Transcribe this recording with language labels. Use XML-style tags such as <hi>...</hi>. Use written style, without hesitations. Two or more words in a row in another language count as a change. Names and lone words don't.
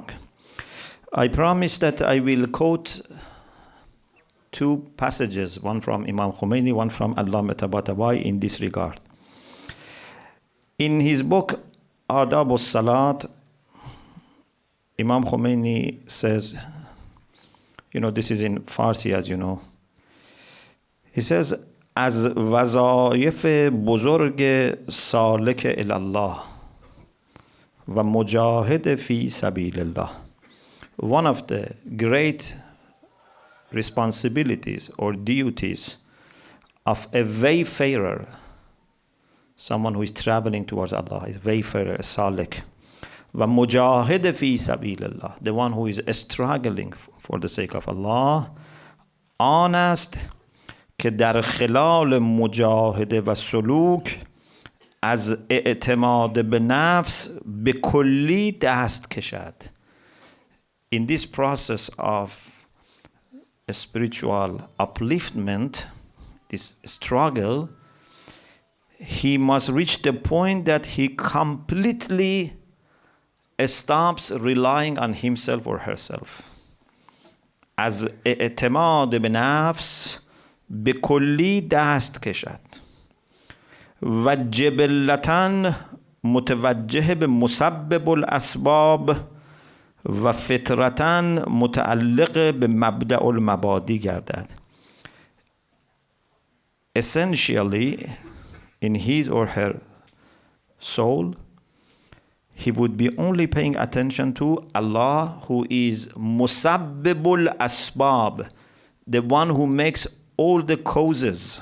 <en>I promise that I will quote two passages, one from Imam Khomeini, one from Allama Tabatabai in this regard. In his book Adab al-Salat, Imam Khomeini says, this is in Farsi, as you know. He says,</en> <fa>از وظایف بزرگ سالک الله و مجاهد</fa> <ar>فی سبیل الله.</ar> <en>One of the great responsibilities or duties of a wayfarer, someone who is traveling towards Allah, is wayfarer, a salik.</en> <fa>و مجاهد</fa> <ar>فی سبیل الله,</ar> <en>the one who is struggling for the sake of Allah,</en> <fa>آن است که در خلال مجاهده و سلوک از اعتماد به نفس به کلی دست کشد.</fa> <en>In this process of spiritual upliftment, this struggle, he must reach the point that he completely stops relying on himself or herself.</en> <fa>از اعتماد به نفس به کلی دست کشد و جبلتاً متوجه به</fa> <ar>مسبب الاسباب</ar> <fa>و فطرتاً متعلق به</fa> <ar>مبدأ المبادی</ar> <fa>گردد.</fa> <en>Essentially, in his or her soul, he would be only paying attention to Allah, who is</en> <ar>مسبب الاسباب,</ar> <en>the one who makes all the causes.</en>